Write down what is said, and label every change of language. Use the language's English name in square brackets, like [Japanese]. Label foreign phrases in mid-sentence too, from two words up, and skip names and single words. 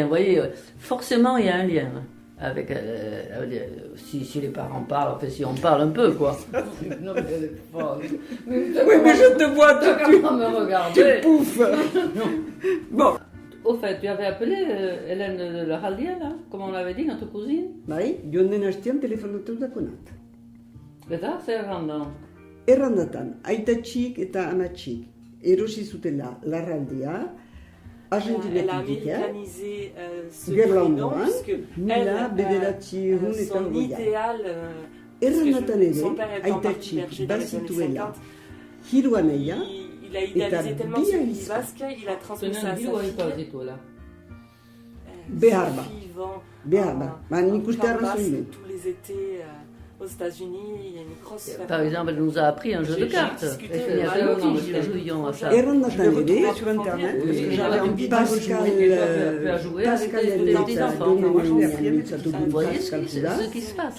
[French] Vous voyez, forcément il y a un lien avec. Si les parents parlent, enfin, si on parle un peu, quoi. Non, mais elle est folle. Oui, mais je te vois, me regarder. tu pouffes. Bon. Au fait, tu avais appelé Hélène de la Haldia, là, comme on l'avait dit, notre cousine? [Basque] Bai, joan den astean telefonatu dakonat. Eta, zer errandan? Errandatan, aitatxik eta amatxik erosi zutela larraldia, [French] Elle a [Basque] argentinetik [French] américanisé ce [Basque] Gerlandoan, [French] prénom, puisque [Basque] mila bederatziehun eta [French] son [Basque] hogeia. [French] idéal, [Basque] Errandatan [French] son [Basque] ere, [French] père étant parti [Basque] aitatxik [French] berger dans les années [Basque] bazituela [French] 50, [Basque] hiru anaia, [French] il a idéalisé tellement ce pays basque, il a transmis ça à sa fille. [Basque] Behar ba. [French] Ses filles vont [Basque] behar ba, ba nik uste [French] en [Basque] arrazoi [French] basque [Basque] du. [French] tous les étés aux États-Unis, il y a une grosse fête. Par exemple, elle nous a appris un jeu de cartes. discuté Et avec nous jouions à ça. [Basque] Errandatan [French] Je le [Basque] ere, [French] retrouve sur en internet, français. parce que Oui, j'avais oui, envie oui, Pascal, tu as joué avec Pascal des enfants. Vous voyez ce qui se passe.